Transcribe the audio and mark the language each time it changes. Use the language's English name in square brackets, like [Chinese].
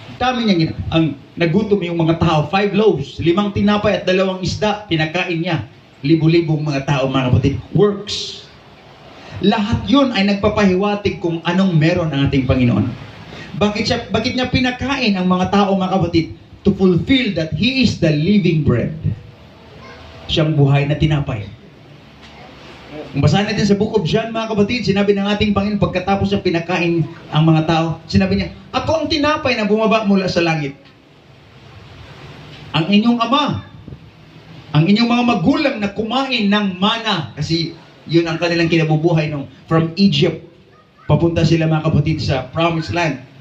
[Filipino] Dami niyang ang nagutom yung mga tao, 5 loaves, 5 tinapay at 2 isda, pinakain niya. Libo-libong mga tao, mga kapatid. Works. Lahat yun ay nagpapahiwatig kung anong meron ang ating Panginoon. Bakit niya pinakain ang mga tao, mga kapatid? [English] To fulfill that He is the living bread. [Filipino] Siyang buhay na tinapay. Kung basahin natin sa Book of John, mga kapatid, sinabi ng ating Panginoon, pagkatapos niya pinakain ang mga tao, sinabi niya, ako ang tinapay na bumaba mula sa langit. Ang inyong ama, ang inyong mga magulang na kumain ng mana, kasi yun ang kanilang kinabubuhay nung [English] from Egypt, [Filipino] papunta sila, mga kapatid, sa Promised Land.